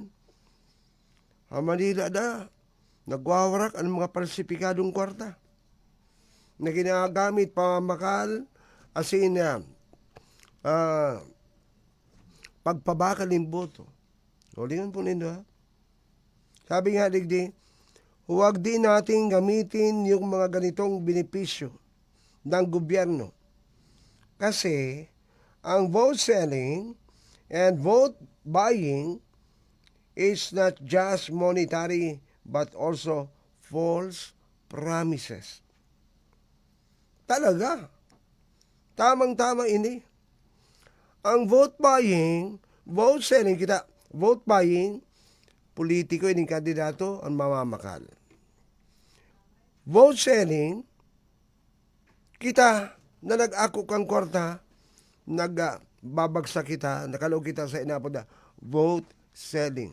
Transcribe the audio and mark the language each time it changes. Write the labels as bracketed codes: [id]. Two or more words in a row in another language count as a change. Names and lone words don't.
[bik] Manila na, nagwawarak ang mga palsipikadong kwarta na ginagamit pamamakal asin pagpabakal ng boto. Ulingan po nindo ha. [tl] Sabi nga digdi, huwag din natin gamitin yung mga ganitong benepisyo ng gobyerno. Kasi ang [en] vote selling and vote buying is not just monetary but also false promises. [bik] Talaga. Tamang-tama ini. Ang [en] vote buying, vote selling [bik] kita, [en] vote buying, [bik] politiko ining kandidato ang mamamakal. [en] Vote selling, [bik] kita na nag-ako kang kwarta, nagbabagsak kita, nakalog kita sa inapod na [en] vote selling.